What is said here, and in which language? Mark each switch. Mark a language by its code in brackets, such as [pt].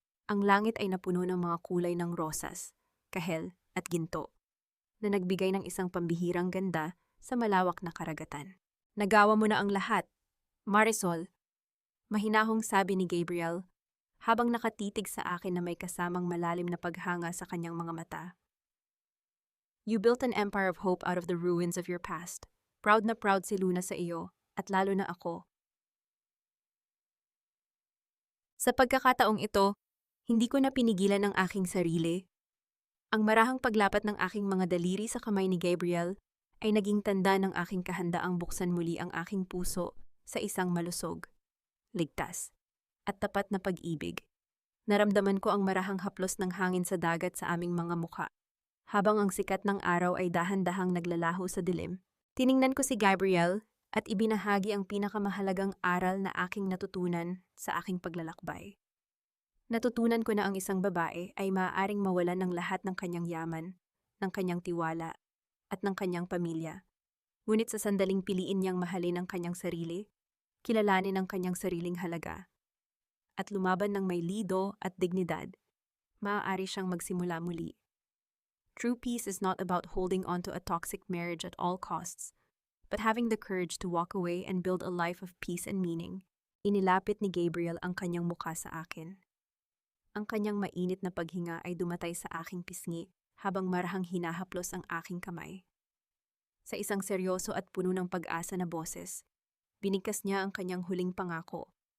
[tl] Ang langit ay napuno ng mga kulay ng rosas, kahel at ginto, na nagbigay ng isang pambihirang ganda sa malawak na karagatan. Nagawa mo na ang lahat, Marisol, mahinahong sabi ni Gabriel, habang nakatitig sa akin na may kasamang malalim na paghanga sa kanyang mga mata. [en] You built an empire of hope out of the ruins of your past. [tl] Proud na proud si Luna sa iyo, at lalo na ako. Sa pagkakataong ito, hindi ko na pinigilan ang aking sarili. Ang marahang paglapat ng aking mga daliri sa kamay ni Gabriel ay naging tanda ng aking kahandaang buksan muli ang aking puso sa isang malusog, ligtas, at tapat na pag-ibig. Naramdaman ko ang marahang haplos ng hangin sa dagat sa aming mga mukha. Habang ang sikat ng araw ay dahan-dahang naglalaho sa dilim, tiningnan ko si Gabriel at ibinahagi ang pinakamahalagang aral na aking natutunan sa aking paglalakbay. Natutunan ko na ang isang babae ay maaaring mawalan ng lahat ng kanyang yaman, ng kanyang tiwala, at ng kanyang pamilya. Ngunit sa sandaling piliin niyang mahalin ang kanyang sarili, kilalanin ang kanyang sariling halaga, at lumaban ng may lido at dignidad, maaari siyang magsimula muli. [en] True peace is not about holding on to a toxic marriage at all costs, but having the courage to walk away and build a life of peace and meaning. [tl] Inilapit ni Gabriel ang kanyang mukha sa akin. Ang kanyang mainit na paghinga ay dumatay sa aking pisngi habang marahang hinahaplos ang aking kamay. Sa isang seryoso at puno ng pag-asa na boses, binigkas niya ang kanyang huling pangako.